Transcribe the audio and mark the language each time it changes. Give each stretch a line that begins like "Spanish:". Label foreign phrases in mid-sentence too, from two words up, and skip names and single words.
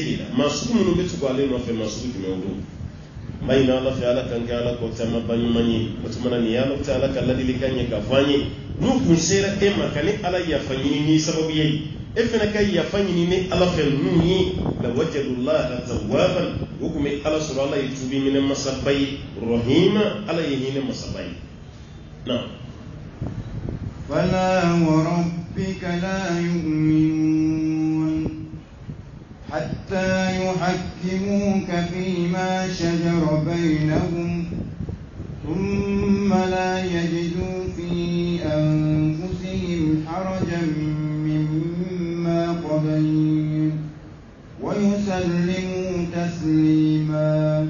Bambara: de la maa sugu minnu bɛ tugu ale nɔfɛ maa sugu jumɛn o don ma ɲini ala fɛ ala kan kɛ ala kɔ caman ba ɲuman ye o tuma na nin ye ala tɛ ala ka ladilikan ye k'a fɔ an ye n'u kun sera e ma ka ni ala yafa ɲini ni sababu ye e fana ka yafa ɲini ni ala fɛ ninnu ye
Arabic: لوجدوا الله توابا
Bambara: o kun bɛ ala sɔrɔ ala ye tubi minɛ masaba ye rahima ala ye hinɛ masaba ye na
Arabic: فلا وربك لا يؤمنون حتى يحكموك فيما شجر بينهم ثم لا يجدوا في أنفسهم حرجا مما قضيت ويسلموا تسليما